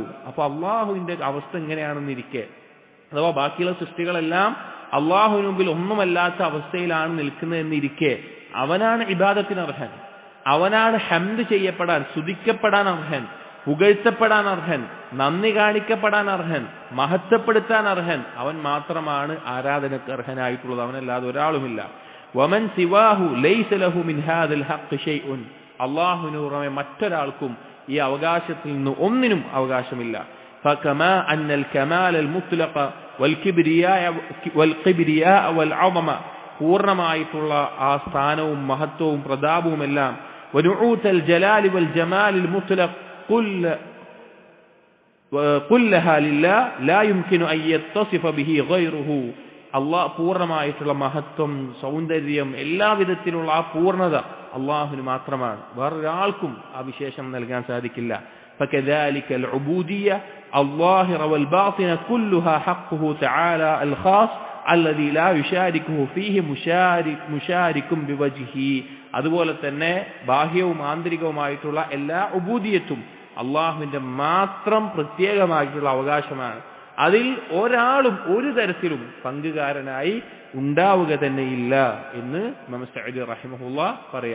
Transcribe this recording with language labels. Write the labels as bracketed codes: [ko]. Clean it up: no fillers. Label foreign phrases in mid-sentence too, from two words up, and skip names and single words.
[ml] അപ്പോൾ അള്ളാഹുവിന്റെ അവസ്ഥ എങ്ങനെയാണെന്നിരിക്കെ, അഥവാ ബാക്കിയുള്ള സൃഷ്ടികളെല്ലാം അള്ളാഹുവിന് മുമ്പിൽ ഒന്നുമല്ലാത്ത അവസ്ഥയിലാണ് നിൽക്കുന്നതെന്നിരിക്കെ അവനാണ് ഇബാദത്തിന് അർഹൻ, അവനാണ് ഹംദ് ചെയ്യപ്പെടാൻ, സ്തുതിക്കപ്പെടാൻ അർഹൻ, പുകഴ്ത്തപ്പെടാൻ അർഹൻ, നന്ദി കാണിക്കപ്പെടാൻ അർഹൻ, മഹത്വപ്പെടുത്താൻ അർഹൻ. അവൻ മാത്രമാണ് ആരാധനക്ക് അർഹനായിട്ടുള്ളത്, അവനല്ലാതെ ഒരാളുമില്ല. [ar] ومن سواه ليس له من هذا الحق شيء. [ml] അള്ളാഹുവിന് പുറമെ മറ്റൊരാൾക്കും ഈ അവകാശത്തിൽ നിന്ന് ഒന്നിനും അവകാശമില്ല. [ar] فكما أن الكمال المطلق والكبرياء والعظمة [ml] പൂർണ്ണമായിട്ടുള്ള ആ സ്ഥാനവും മഹത്വവും പ്രതാപവും എല്ലാം [ar] ونعوت الجلال والجمال المطلق كلها لله لا يمكن أن يتصف به غيره. [ml] അള്ളാഹ് പൂർണ്ണമായിട്ടുള്ള മഹത്വം, സൗന്ദര്യം, എല്ലാവിധത്തിലുള്ള ആ പൂർണ്ണത അള്ളാഹുവിന് മാത്രമാണ്, വേറൊരാൾക്കും ആ വിശേഷം നൽകാൻ സാധിക്കില്ല. [ar] فكذلك العبودية الظاهرة والباطنة كلها حقه تعالى الخاص الذي لا يشاركه فيه مشارك بوجهه. [ml] അതുപോലെ തന്നെ ബാഹ്യവും ആന്തരികവുമായിട്ടുള്ള എല്ലാ ഉബൂദിയത്തും അള്ളാഹുവിന്റെ മാത്രം പ്രത്യേകമായിട്ടുള്ള അവകാശമാണ്. അതിൽ ഒരാളും ഒരു തരത്തിലും പങ്കുകാരനായി ഉണ്ടാവുക തന്നെയില്ല എന്ന് ഇമാം സഅദി റഹിമഹുല്ലാഹ് പറയാം.